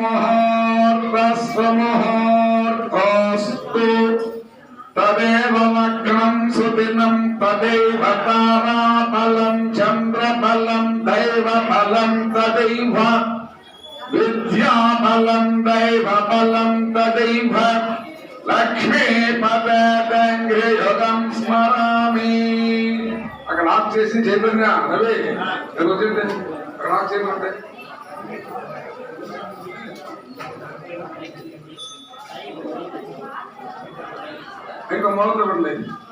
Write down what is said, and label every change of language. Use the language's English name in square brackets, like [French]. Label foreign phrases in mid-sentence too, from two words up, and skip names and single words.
[Sanskrit] मुहूर्तस्वमुहूर्तोऽस्तु तदेव लग्नं सुदिनं तदैव ताराबलं चन्द्रबलं दैवबलं तदैव विद्याबलं दैवबलं तदैव लक्ष्मीपदेङ्घ्रियुगं स्मरामि। [Telugu] అక్కడ ఆఫ్ చేసి చైతన్య రవి అక్కడ ఆఫ్ చేయమంటే ఇంకా మొదలు పెట్టలేదు.